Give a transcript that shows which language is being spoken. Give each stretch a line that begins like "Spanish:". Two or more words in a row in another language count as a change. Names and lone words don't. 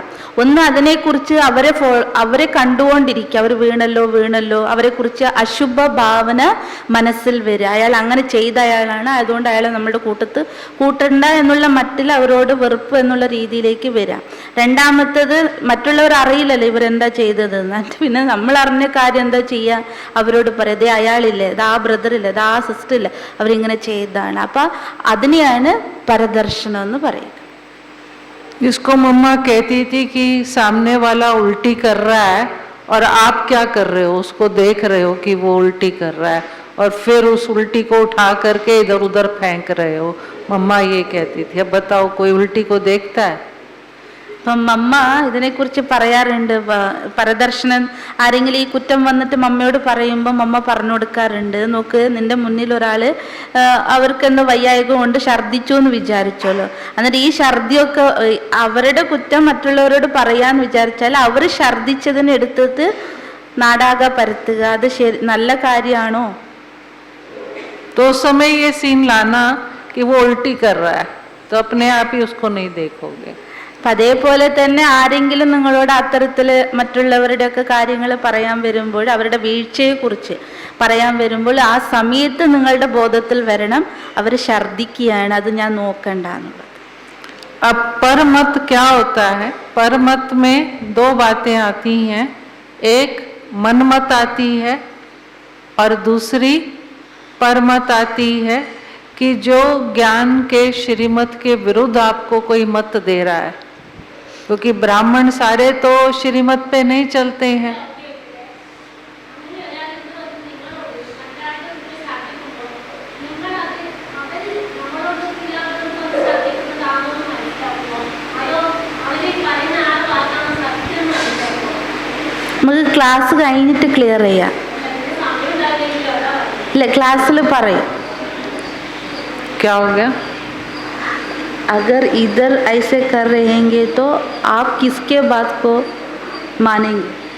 Malayalam: ഒന്ന് അതിനെക്കുറിച്ച് അവരെ കണ്ടുകൊണ്ടിരിക്കുക, അവർ വീണല്ലോ, അവരെ കുറിച്ച് അശുഭ ഭാവന മനസ്സിൽ വരിക, അയാൾ അങ്ങനെ ചെയ്ത അയാളാണ്, അതുകൊണ്ട് അയാളെ നമ്മുടെ കൂട്ടണ്ട എന്നുള്ള മട്ടിൽ അവരോട് വെറുപ്പ് എന്നുള്ള രീതിയിലേക്ക് വരാം. രണ്ടാമത്തത്, മറ്റുള്ളവർ അറിയില്ലല്ലോ ഇവരെന്താ ചെയ്തതെന്ന്. പിന്നെ നമ്മൾ അറിഞ്ഞ കാര്യം എന്താ ചെയ്യുക? അവരോട് പറയാം, ദേ അയാളില്ലേ, ദാ ബ്രദറില്ലേ, ദാ സിസ്റ്ററില്ലേ, അവരിങ്ങനെ ചെയ്തതാണ്. അപ്പം അതിനെയാണ് പരദർശനം എന്ന് പറയുക.
Hindi: जिसको मम्मा कहती थी कि सामने वाला उल्टी कर रहा है और आप क्या कर रहे हो? उसको देख रहे हो कि वो उल्टी कर रहा है, और फिर उस उल्टी को उठा करके इधर उधर फेंक रहे हो. मम्मा ये कहती थी. अब बताओ, कोई उल्टी को देखता है?
Malayalam: അപ്പം മമ്മ ഇതിനെക്കുറിച്ച് പറയാറുണ്ട്. പരദർശനം ആരെങ്കിലും ഈ കുറ്റം വന്നിട്ട് മമ്മയോട് പറയുമ്പോൾ മമ്മ പറഞ്ഞു കൊടുക്കാറുണ്ട്, നോക്ക്, നിന്റെ മുന്നിൽ ഒരാൾ അവർക്ക് എന്തോ വയ്യായ്ക കൊണ്ട് ഛർദ്ദിച്ചു എന്ന് വിചാരിച്ചോല്ലോ, എന്നിട്ട് ഈ ഛർദിയൊക്കെ അവരുടെ കുറ്റം മറ്റുള്ളവരോട് പറയാന്ന് വിചാരിച്ചാൽ അവർ ഛർദ്ദിച്ചതിന് എടുത്തിട്ട് നാടാകെ പരത്തുക, അത് ശരി നല്ല കാര്യമാണോ?
Hindi: तो उस समय ये सीन लाना कि वो उल्टी कर रहा है, तो अपने आप ही उसको नहीं देखोगे।
Malayalam: അപ്പം അതേപോലെ തന്നെ ആരെങ്കിലും നിങ്ങളോട് അത്തരത്തിൽ മറ്റുള്ളവരുടെയൊക്കെ കാര്യങ്ങൾ പറയാൻ വരുമ്പോൾ, അവരുടെ വീഴ്ചയെക്കുറിച്ച് പറയാൻ വരുമ്പോൾ ആ സമയത്ത് നിങ്ങളുടെ ബോധത്തിൽ വരണം, അവർ ഛർദ്ദിക്കുകയാണ്, അത് ഞാൻ നോക്കണ്ട എന്നുള്ളത്.
Hindi: अब परमत क्या होता है? परमत में दो बातें आती हैं, एक मनमत आती है और दूसरी परमत आती है कि जो ज्ञान के श्रीमत के विरुद्ध आपको कोई मत दे रहा है, क्योंकि ब्राह्मण सारे तो श्रीमत पे नहीं चलते हैं।
Malayalam: നമുക്ക് ക്ലാസ് കഴിഞ്ഞിട്ട് ക്ലിയർ ചെയ്യാം. ഇല്ല, ക്ലാസ്സിൽ പറയും.
Hindi: क्या हो गया? अगर इधर ऐसे कर रहेंगे तो आप किसके बात को मानेंगे?